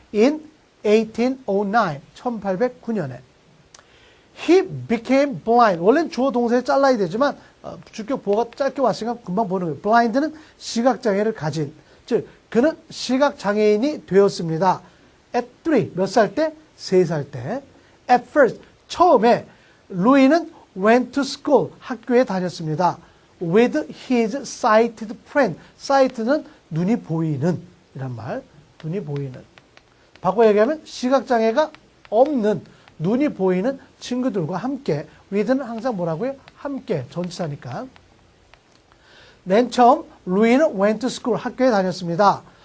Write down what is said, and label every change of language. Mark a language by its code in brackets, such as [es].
[en] in 1809, [ko] 1809년에. [en] He became blind. [ko] 원래는 주어 동사에 잘라야 되지만 주격 보호가 짧게 왔으니까 금방 보는 거예요. blind는 시각장애를 가진, 즉 그는 시각장애인이 되었습니다. [en] at 3, [ko] 몇 살 때? 3살 때. [en] at first, [ko] 처음에 루이는 [en] went to school, [ko] 학교에 다녔습니다. [en] with his sighted friend. [ko] sight는 눈이 보이는 이란 말. 눈이 보이는. 바꿔 얘기하면 시각장애가 없는, 눈이 보이는 친구들과 함께. with는 항상 뭐라고요? 함께. 전치사니까. 맨 처음 루이는 [en] went to school, [ko] 학교에 다녔습니다.